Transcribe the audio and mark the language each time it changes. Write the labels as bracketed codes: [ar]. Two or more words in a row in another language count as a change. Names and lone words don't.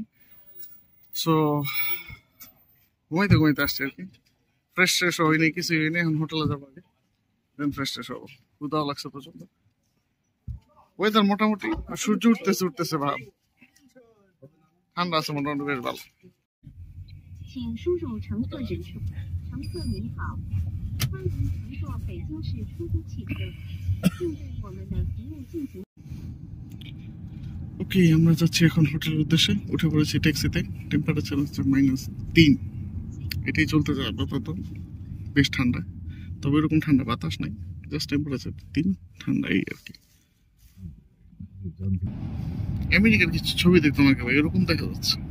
[bn] সো ঘুমাইতে ঘুমাইতে আসছি আর কি। ফ্রেশ ট্রেশ হয়নি, কিছুই হয়নি। এখন হোটেলে যাবো আগে, দেন ফ্রেশ ট্রেশ হবো। ক্ষুধাও লাগছে প্রচন্ড। ওয়েদার মোটামুটি, সূর্য উঠতেছে উঠতেছে ভাব, ঠান্ডা আছে মোটামুটি, বেশ ভালো। [zh] 请输入乘客指数。乘客您好，欢迎乘坐北京市出租汽车，请对我们的服务进行。 [bn] ওকে, আমরা যাচ্ছি এখন হোটেলের উদ্দেশ্যে। উঠে পড়েছি ট্যাক্সিতে। টেম্পারেচার হচ্ছে -3। এটাই চলতে যায় আপাতত। বেশ ঠান্ডা, তবে এরকম ঠান্ডা বাতাস নাই, [en] just temperature [bn] 3, ঠান্ডা এই আর কি। আমেরিকার কিছু ছবি দেখতাম আগে ভাই, এরকম দেখা যাচ্ছে।